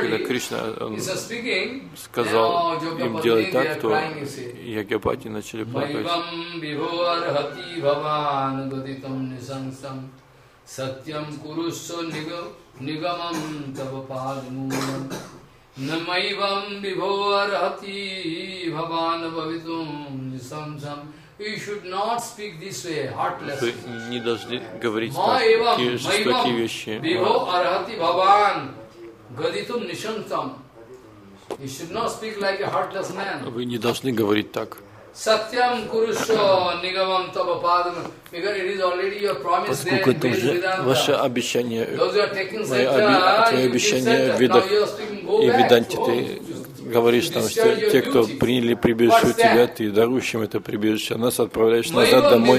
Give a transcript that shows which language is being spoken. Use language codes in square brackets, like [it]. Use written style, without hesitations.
[ru] когда Кришна сказал им делать так, то Ягьяпати начали плакать. [sa] Намайвам бивоарати бхавана бхавитум нисамсам. [en] You should not speak this way, heartless. [ru] Вы не должны говорить такие жестокие вещи. [sa] Майвам бивоарати бхаван гадитум нисамсам. [en] You should not speak like a heartless man. [ru] Вы не должны говорить так. [sa] Сатьям курушо нигамам табападам. [en] Because it is already your promise. [ru] Поскольку это уже ваше обещание. [en] Those who are taking sattva, [ru] обещание в видах. И Веданте, ты говоришь нам, что те, кто приняли прибежище у тебя, ты дарующим это прибежище, а нас отправляешь назад домой.